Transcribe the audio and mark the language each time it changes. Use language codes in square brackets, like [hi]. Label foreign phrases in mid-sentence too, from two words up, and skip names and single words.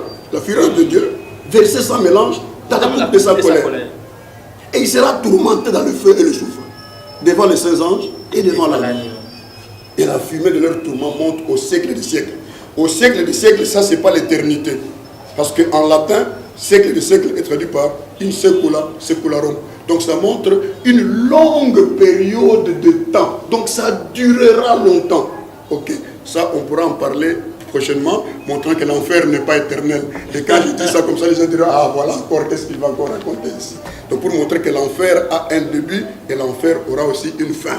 [fr] La fureur de Dieu, versée sans mélange dans la coupe de sa colère. Et il sera tourmenté dans le feu et le soufre, devant les saints anges et devant l'agneau. Et la fumée de leur tourment monte au siècle des siècles. Au siècle des siècles, ça, c'est pas l'éternité. Parce qu'en latin, siècle des siècles est traduit par [la] in secula secularum. [fr] Donc ça montre une longue période de temps. Donc ça durera longtemps. Ok, ça on pourra en parler prochainement, montrant que l'enfer n'est pas éternel. Et quand je dis ça comme ça, les gens diront, ah voilà encore, qu'est-ce qu'il va encore raconter ici? Donc pour montrer que l'enfer a un début et l'enfer aura aussi une fin.